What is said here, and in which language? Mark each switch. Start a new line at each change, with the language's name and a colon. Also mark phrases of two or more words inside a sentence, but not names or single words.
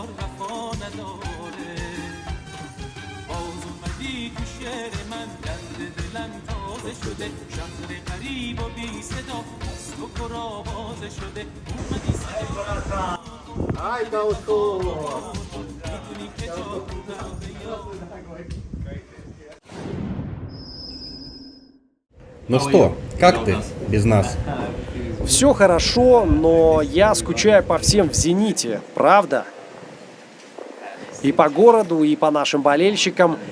Persian: وفا نداره باز اومدی تو شعر من درد دلم تازه شده شهر غریب و بی صدا اسم و آوازه شده اومدی ای داوود میدونی که جا تو
Russian: Ну что, как ты без нас? Все хорошо, но я скучаю по всем в «Зените», правда? И по городу, и по нашим болельщикам.